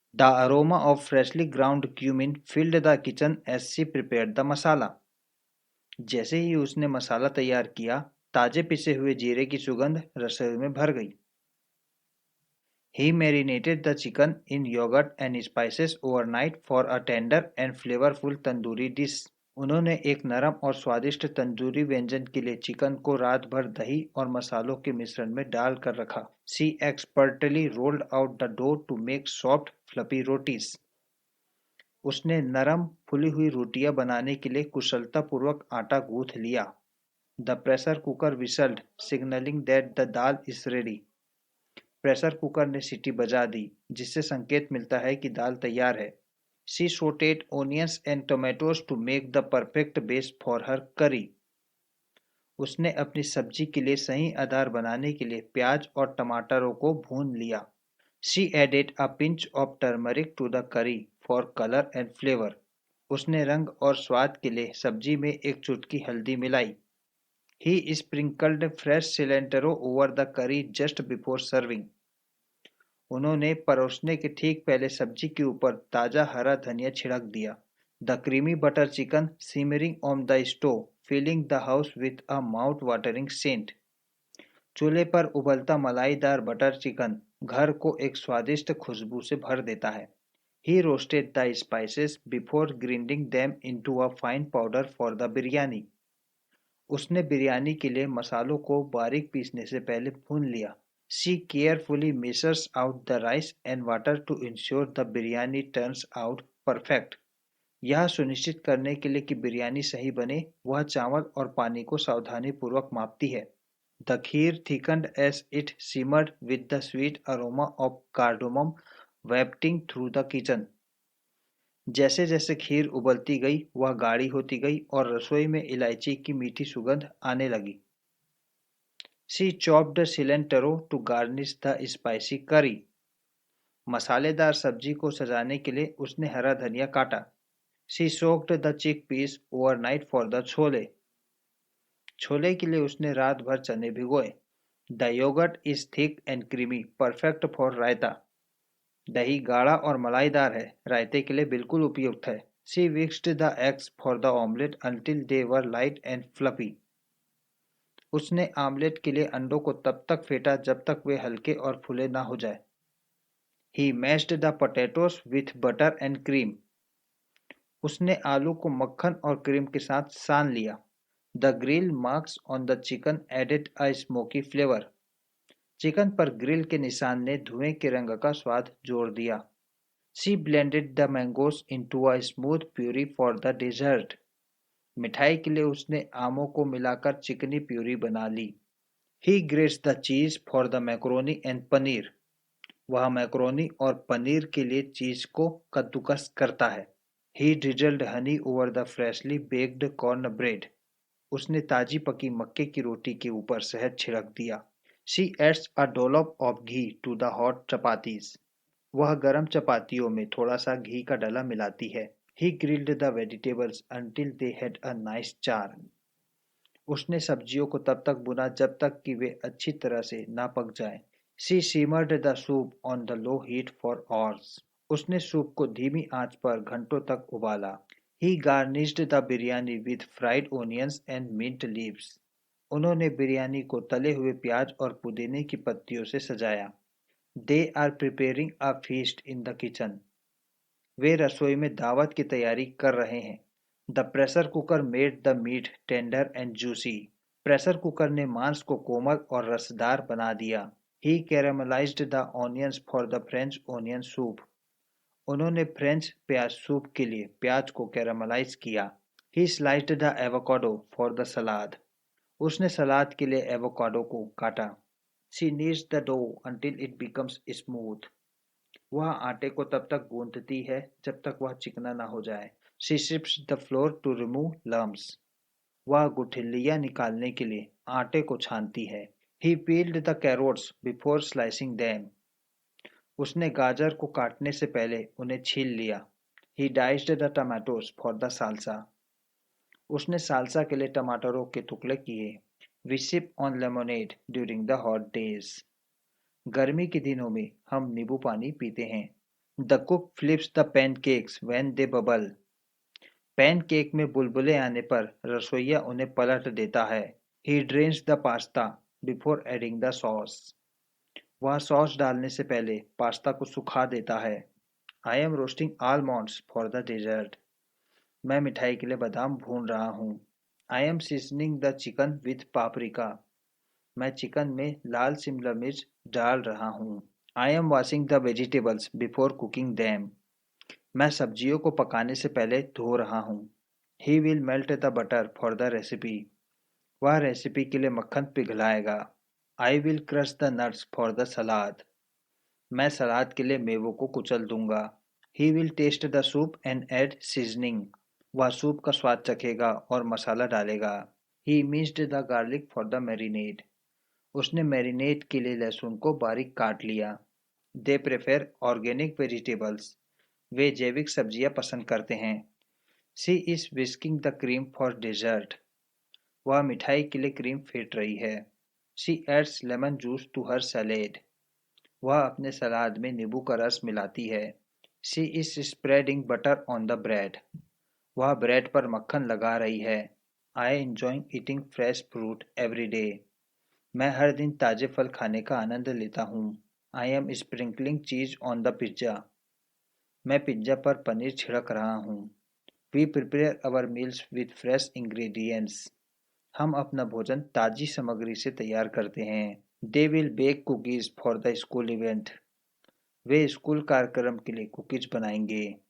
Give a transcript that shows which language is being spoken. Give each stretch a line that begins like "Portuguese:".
English: The aroma of freshly ground cumin filled the kitchen as she prepared the masala.
Hindi: जैसे ही उसने मसाला तैयार किया, ताजे पिसे हुए जीरे की सुगंध रसोई में भर गई।
English: He marinated the chicken in yogurt and spices overnight for a tender and flavorful tandoori dish.
Hindi: उन्होंने एक नरम और स्वादिष्ट तंदूरी व्यंजन के लिए चिकन को रात भर दही और मसालों के मिश्रण में डाल कर रखा।
English: She expertly rolled out the dough to make soft, fluffy rotis.
Hindi: उसने नरम फुली हुई रोटियां बनाने के लिए कुशलतापूर्वक आटा गूंथ लिया।
English: The pressure cooker whistled, signaling that the dal is ready.
Hindi: Pressure cooker ने सीटी बजा दी, जिससे संकेत मिलता है कि दाल तैयार है।
English: She sauteed onions and tomatoes to make the perfect base for her curry.
Hindi: उसने अपनी सब्जी के लिए सही आधार बनाने के लिए प्याज और टमाटरों को भून लिया।
English: She added a pinch of turmeric to the curry for color and flavor.
Hindi: उसने रंग और स्वाद के लिए सब्जी में एक चुटकी हल्दी मिलाई।
English: He sprinkled fresh cilantro over the curry just before serving.
Hindi: उन्होंने परोसने के ठीक पहले सब्जी के ऊपर ताजा हरा धनिया छिड़क दिया।
English: The creamy butter chicken simmering on the stove, filling the house with a mouth-watering scent.
Hindi: चूल्हे पर उबलता मलाईदार बटर चिकन घर को एक स्वादिष्ट खुशबू से भर देता है।
English: He roasted the spices before grinding them into a fine powder for the biryani.
Hindi: उसने बिरयानी के लिए मसालों को बारीक पीसने से पहले भून लिया।
English: She carefully measures out the rice and water to ensure the biryani turns out perfect.
Hindi: यह सुनिश्चित करने के लिए कि बिरयानी सही बने, वह चावल और पानी को सावधानीपूर्वक मापती है।
English: The kheer thickened as it simmered with the sweet aroma of cardamom wafting through the kitchen.
Hindi: जैसे जैसे खीर उबलती गई, वह गाढ़ी होती गई और रसोई में इलायची की मीठी सुगंध आने लगी।
English: She chopped cilantro to garnish the spicy curry.
Hindi: मसालेदार सब्जी को सजाने के लिए उसने हरा धनिया काटा।
English: She soaked the chickpeas overnight for the chole.
Hindi: Chole के लिए उसने रात भर चने भिगोए।
English: The yogurt is thick and creamy, perfect for raita.
Hindi: दही गाढ़ा और मलाईदार है, रायते के लिए बिल्कुल उपयुक्त है।
English: She whisked the eggs for the omelette until they were light and fluffy.
Hindi: उसने आमलेट के लिए अंडों को तब तक फेंटा जब तक वे हल्के और फूले ना हो जाए।
English: He mashed the potatoes with butter and cream.
Hindi: उसने आलू को मक्खन और क्रीम के साथ सान लिया।
English: The grill marks on the chicken added a smoky flavor.
Hindi: Chicken पर ग्रिल के निशान ने धुएं के रंग का स्वाद जोड़ दिया।
English: She blended the mangoes into a smooth puree for the dessert.
Hindi: मिठाई के लिए उसने आमों को मिलाकर चिकनी प्यूरी बना ली।
English: He grates the cheese for the macaroni and paneer.
Hindi: वह मैक्रोनी और पनीर के लिए चीज को कद्दूकस करता है।
English: He drizzled honey over the freshly baked corn bread.
Hindi: उसने ताजी पकी मक्के की रोटी के ऊपर शहद छिड़क दिया।
English: She adds a dollop of ghee to the hot chapatis.
Hindi: वह गरम चपातियों में थोड़ा सा घी का डला मिलाती है।
English: He grilled the vegetables until they had a nice char.
Hindi: उसने सब्जियों को तब तक भुना जब तक कि वे अच्छी तरह से ना पक जाएं।
English: She simmered the soup on the low heat for hours.
Hindi: उसने सूप को धीमी आंच पर घंटों तक उबाला।
English: He garnished the biryani with fried onions and mint leaves.
Hindi: उन्होंने बिरयानी को तले हुए प्याज और पुदीने की पत्तियों से सजाया।
English: They are preparing a feast in the kitchen.
Hindi: वे रसोई में दावत की तैयारी कर रहे हैं।
English: The pressure cooker made the meat tender and juicy.
Hindi: Pressure cooker ने मांस को कोमल और रसदार बना दिया।
English: He caramelized the onions for the French onion soup.
Hindi: उन्होंने फ्रेंच प्याज सूप के लिए प्याज को कैरामलाइज किया।
English: He sliced the avocado for the salad.
Hindi: उसने सलाद के लिए एवोकाडो को काटा।
English: She kneads the dough until it becomes smooth.
Hindi: वह आटे को तब तक गूंथती है जब तक वह चिकना ना हो जाए।
English: She sifts the flour to remove lumps.
Hindi: वह गुठलियां निकालने के लिए आटे को छानती है।
English: He peeled the carrots before slicing them.
Hindi: उसने गाजर को काटने से पहले उन्हें छील लिया।
English: He diced the tomatoes for the salsa.
Hindi: उसने सालसा के लिए टमाटरों के टुकड़े किए।
English: We sip on lemonade during the hot days.
Hindi: गर्मी के दिनों में हम नींबू पानी पीते हैं।
English: The cook flips the pancakes when they bubble.
Hindi: Pancake में बुलबुले आने पर रसोइया उन्हें पलट देता है.
English: He drains the pasta before adding the sauce.
Hindi: वह सॉस डालने से पहले पास्ता को सुखा देता है.
English: I am roasting almonds for the dessert.
Hindi: मैं मिठाई के लिए बादाम भून रहा हूँ.
English: I am seasoning the chicken with paprika.
Hindi: मैं चिकन में लाल शिमला मिर्च डाल रहा हूँ.
English: I am washing the vegetables before cooking them.
Hindi: मैं सब्जियों को पकाने से पहले धो रहा हूँ.
English: He will melt the butter for the recipe.
Hindi: वह रेसिपी के लिए मक्खन पिघलाएगा.
English: I will crush the nuts for the salad.
Hindi: मैं सलाद के लिए मेवों को कुचल दूंगा.
English: He will taste the soup and add seasoning.
Hindi: वह सूप का स्वाद चखेगा और मसाला डालेगा.
English: He minced the garlic for the marinade.
Hindi: उसने मैरिनेट के लिए लहसुन को बारीक काट लिया.
English: They prefer organic vegetables.
Hindi: वे जैविक सब्जियां पसंद करते हैं.
English: She is whisking the cream for dessert.
Hindi: वह मिठाई के लिए क्रीम फेंट रही है.
English: She adds lemon juice to her salad.
Hindi: वह अपने सलाद में नींबू का रस मिलाती है.
English: She is spreading butter on the bread.
Hindi: वह ब्रेड पर मक्खन लगा रही है.
English: I enjoy eating fresh fruit every day.
Hindi: मैं हर दिन ताजे फल खाने का आनंद लेता हूँ.
English: I am sprinkling cheese on the pizza.
Hindi: मैं पिज्जा पर पनीर छिड़क रहा हूँ.
English: We prepare our meals with fresh ingredients.
Hindi: हम अपना भोजन ताजी सामग्री से तैयार करते हैं.
English: They will bake cookies for the school event.
Hindi: Way school कार्यक्रम के लिए कुकीज बनाएंगे.